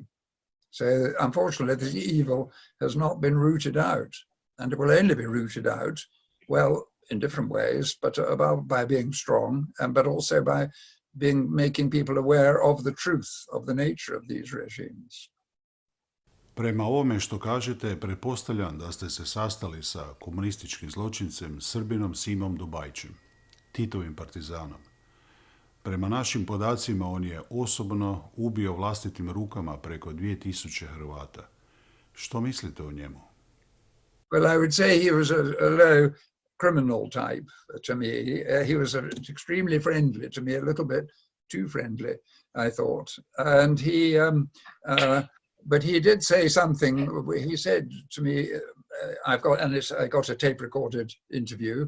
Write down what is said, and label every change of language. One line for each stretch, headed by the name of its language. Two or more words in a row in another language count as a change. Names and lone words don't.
English: So unfortunately, this evil has not been rooted out, and it will only be rooted out, well, in different ways, but by being strong, but also by making people aware of the truth of the nature of these regimes.
Croatian: Prema ovome što kažete, pretpostavljam da ste se sastali sa komunističkim zločincem Srbinom Simom Dubajčem, Titovim partizanom. Prema našim podacima, on je osobno ubio vlastitim rukama preko 2000 Hrvata. Što mislite o njemu?
English: Well, I would say he was a low criminal type to me. He was extremely friendly to me, a little bit too friendly, I thought. And but he did say something. He said to me, I got a tape-recorded interview.